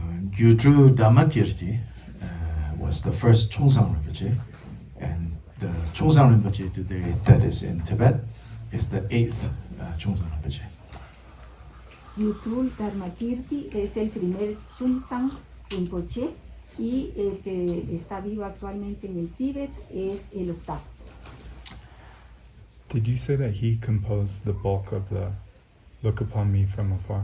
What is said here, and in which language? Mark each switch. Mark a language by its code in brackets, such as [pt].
[en] Gyultru Dhamma Kirti was the first Chungsang Rinpoche, and the Chungsang Rinpoche today that is in Tibet is the eighth Chungsang Rinpoche. [es] Gyultru Dharma Kirti es el primer Chungsang Rinpoche y el que está vivo actualmente en el Tíbet es el octavo. [en] Did you say that he composed the bulk of the Look Upon Me From Afar?